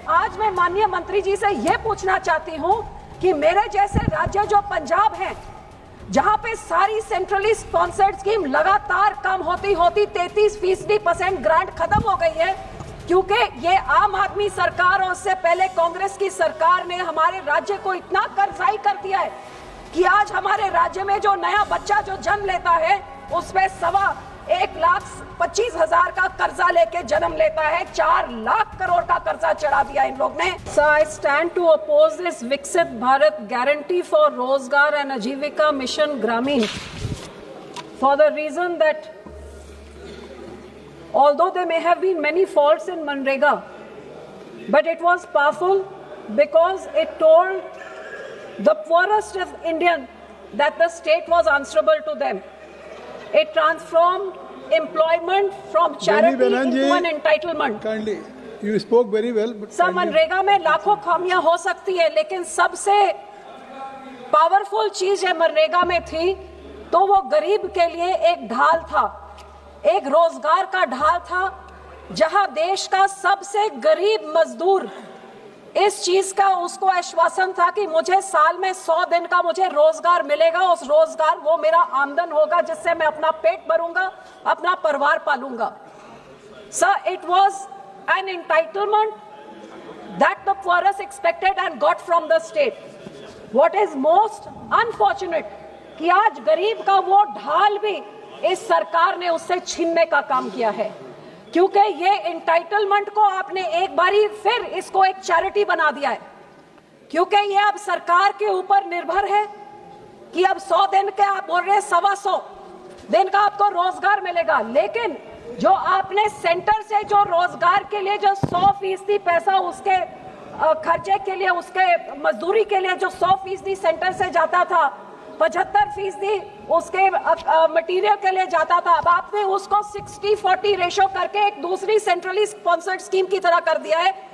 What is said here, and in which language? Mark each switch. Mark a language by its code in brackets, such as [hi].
[hi] आज मैं माननीय मंत्री जी से ये पूछना चाहती हूँ कि मेरे जैसे राज्य जो पंजाब है, जहां पे सारी सेंट्रली स्पॉन्सर्ड स्कीम लगातार कम होती 33% ग्रांट खत्म हो गई है, क्योंकि ये आम आदमी सरकार और उससे पहले कांग्रेस की सरकार ने हमारे राज्य को इतना कर्जाई कर दिया है कि आज हमारे राज्य में जो नया बच्चा जो जन्म लेता है उसमें 1,25,000 का कर्जा लेके जन्म लेता है। 4 लाख करोड़ का कर्जा चढ़ा दिया इन लोग ने। [en] So I stand to oppose this Viksit Bharat Guarantee for Rozgar and Ajivika Mission Gramin for the reason that although there may have been many faults in Manrega, but it was powerful because it told the poorest of Indian that the state was answerable to them. It transformed employment from charity into an entitlement. Kindly, you spoke very well. But [hi] सब मनरेगा में लाखों खामियां हो सकती है, लेकिन सबसे powerful चीज है मनरेगा में थी तो वो गरीब के लिए एक ढाल था, एक रोजगार का ढाल था, जहां देश का सबसे गरीब मजदूर इस चीज का उसको आश्वासन था कि मुझे साल में 100 दिन का मुझे रोजगार मिलेगा, उस रोजगार वो मेरा आमदन होगा जिससे मैं अपना पेट भरूंगा, अपना परिवार पालूंगा। [en] Sir, it was an entitlement that the poorest expected and got from the state. What is most unfortunate [hi] कि आज गरीब का वो ढाल भी इस सरकार ने उससे छीनने का काम किया है, क्योंकि ये एंटाइटलमेंट को आपने एक बारी फिर इसको एक चैरिटी बना दिया है, क्योंकि ये अब सरकार के ऊपर निर्भर है कि अब 100 दिन के आप बोल रहे हैं 125 दिन का आपको रोजगार मिलेगा, लेकिन जो आपने सेंटर से जो रोजगार के लिए जो 100% पैसा उसके खर्चे के लिए उसके मजदूरी के लिए जो 100% सेंटर से जाता था, 75% उसके मटेरियल के लिए जाता था, अब आपने उसको 60-40 रेशो करके एक दूसरी सेंट्रली स्पॉन्सर्ड स्कीम की तरह कर दिया है।